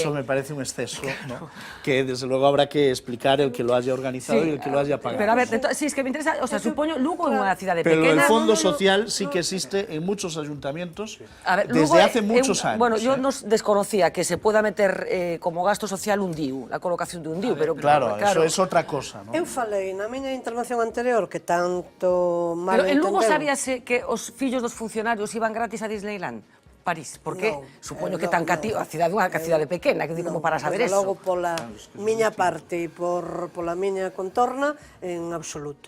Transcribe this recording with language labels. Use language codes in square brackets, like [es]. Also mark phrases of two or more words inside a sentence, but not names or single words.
[es] Eso me parece un exceso, ¿no? Que desde luego habrá que explicar el que lo haya organizado y el que lo haya pagado. Pero a ver, sí, es que me interesa, o sea, supongo Lugo en una ciudad pequeña... Pero el fondo social sí que existe en muchos ayuntamientos desde Lugo, hace muchos años. Bueno, yo no desconocía que se pueda meter como gasto social un DIU, la colocación de un DIU, pero... Claro, eso es otra cosa, ¿no? [gl] Eu falei na miña intervención anterior que tanto mal Pero en Lugo sabíase que os fillos dos funcionarios iban gratis a Disneyland? París, porque supoño que tan cativo, a cidade unha cidade pequena, que digo como para saber eso. Logo pola miña parte e pola miña contorna, en absoluto.